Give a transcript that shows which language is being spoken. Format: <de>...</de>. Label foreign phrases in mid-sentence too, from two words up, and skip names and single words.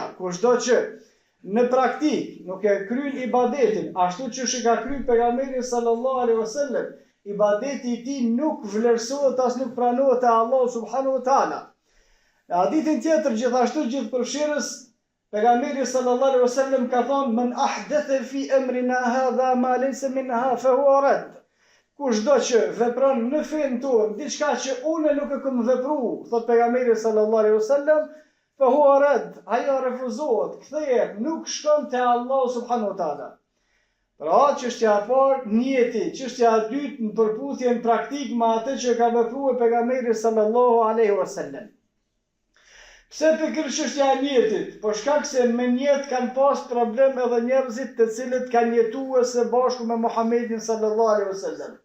<sq>Kushdo që në praktik nuk e kryen ibadetin ashtu që ka kryer pejgamberi</sq> <ar>صلى الله عليه وسلم,</ar> <sq>ibadeti i tij nuk vlerësohet as nuk pranohet te Allahu</sq> <ar>سبحانه وتعالى.</ar> <sq>Në hadithin tjetër gjithashtu gjithëpërfshirës, pejgamberi</sq> <ar>صلى الله عليه وسلم</ar> <sq>ka thonë</sq> <ar>من أحدث في أمرنا هذا ما ليس منها فهو رد.</ar> <sq>Kushdo që vepron në fen tonë diçka që unë nuk e kam vepruar, thot pejgamberi</sq> <ar>صلى الله عليه وسلم, فهو رد,</ar> <sq>ajo refuzohet, kthehet, nuk shkon te Allahu</sq> <ar>سبحانه وتعالى.</ar> <sq>Pra çështja e parë niyeti, çështja e dytë në përputhje në praktik me atë që ka vepruar pejgamberi</sq> <ar>صلى الله عليه وسلم.</ar> <sq>Pse për kërë çështja e niyetit? Po shkak se me niyet kanë pas problem edhe njerëzit të cilët kanë jetuar së bashku me Muhamedit</sq> <ar>صلى الله عليه وسلم.</ar>